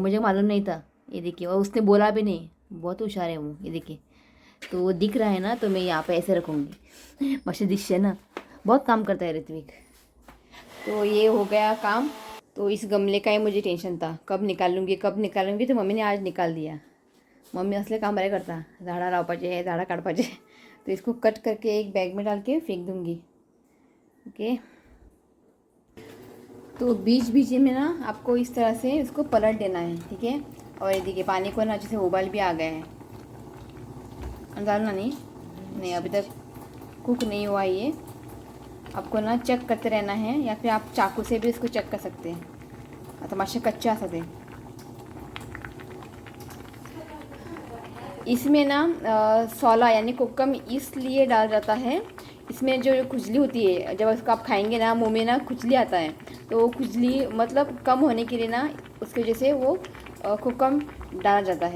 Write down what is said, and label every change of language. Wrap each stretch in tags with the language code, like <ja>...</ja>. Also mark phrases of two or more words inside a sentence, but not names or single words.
<hi>मुझे मालूम नहीं था, ये देखिए, और उसने बोला भी नहीं। बहुत होशियार है वो, ये देखिए। तो वो दिख रहा है ना, तो मैं यहाँ पे ऐसे रखूँगी। मशे दिश है ना, बहुत काम करता है ऋत्विक। तो ये हो गया काम। तो इस गमले का ही मुझे टेंशन था, कब निकालूंगी कब निकालूंगी। तो मम्मी ने आज निकाल दिया।</hi> <kok>मम्मी असले काम बरे करता, झाडा लावपाचे झाडा काढपाचे।</kok> <hi>तो इसको कट करके एक बैग में डाल के फेंक दूँगी। ओके, तो बीच बीच में ना आपको इस तरह से इसको पलट देना है, ठीक है। और ये देखिए पानी को ना अच्छे से उबाल भी आ गया है। डालना नहीं, अभी तक कुक नहीं हुआ ये। आपको ना चेक करते रहना है, या फिर आप चाकू से भी इसको चेक कर सकते हैं।</hi> <kok>आता मासे कच्चे असते</kok> <hi>इसमें ना सोला यानी कोकम इसलिए डाल जाता है। इसमें जो खुजली होती है, जब उसको आप खाएंगे ना मुंह में ना खुजली आता है, तो वो खुजली मतलब कम होने के लिए ना उसकी वजह से वो कोकम डाला जाता है।</hi>